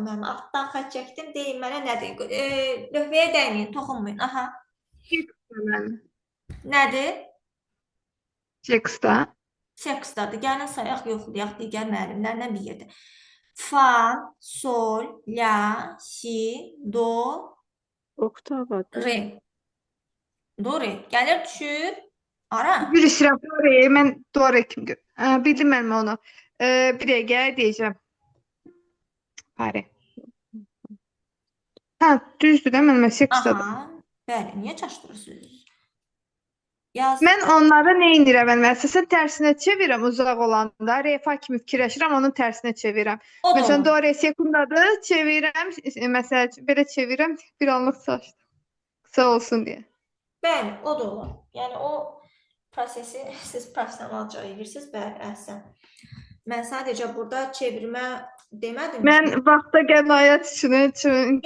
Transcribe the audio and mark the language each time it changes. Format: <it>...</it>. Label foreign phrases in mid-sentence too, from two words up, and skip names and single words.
<az>Mən altdan xətt çəkdim. Deyin mənə nədir? Lövhəyə dəyməyin, toxunmayın. Aha. Nədir? Textdə. Seksdadır. Gəlin sayaq, yoxlayaq digər müəllimlərlə bir yerdə. Fa, sol, la, si, do, Oktavadır. re. Do, re. Gəlir, düşür. Ara. Bilirəm, doğru. Mən doğru kimi. Bildim mən onu. Bir dəqiqə deyəcəm. Pare. Hə, düzdür də mən seksdadır. Aha. Bəli, niyə çaşdırırsınız? Yaz. Mən onları nə edirəm? Mən əsasən tərsinə çevirəm uzaq olanda. Refa kimi fikirləşirəm, onun tərsinə çevirəm. O da Məsələn, olur. do re sekundadır, çevirəm, məsələn, belə çevirəm, bir anlıq çaşdı. Qısa olsun deyə. Bəli, o da olur. Yəni o prosesi siz professionalca edirsiniz. Bəli, əhsən. Mən sadəcə burada çevirmə demədim. Mən vaxta qənaət üçün çünki</az>